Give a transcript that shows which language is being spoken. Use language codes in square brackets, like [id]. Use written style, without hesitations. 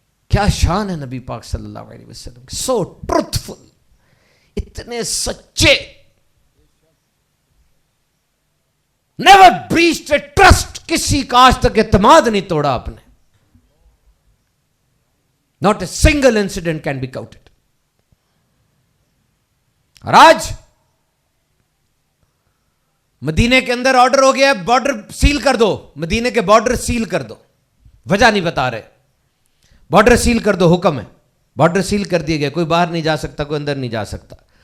[ur] کیا شان ہے نبی پاک صلی اللہ علیہ وسلم, [en] so truthful, [ur] اتنے سچے. [en] never breached a trust, [ur] کسی کا آج تک اعتماد نہیں توڑا آپ نے. [en] Not a single incident can be counted. [ur] اور آج مدینے کے اندر آرڈر ہو گیا ہے بارڈر سیل کر دو, مدینے کے بارڈر سیل کر دو, وجہ نہیں بتا رہے, بارڈر سیل کر دو, حکم ہے, بارڈر سیل کر دیے گئے, کوئی باہر نہیں جا سکتا, کوئی اندر نہیں جا سکتا.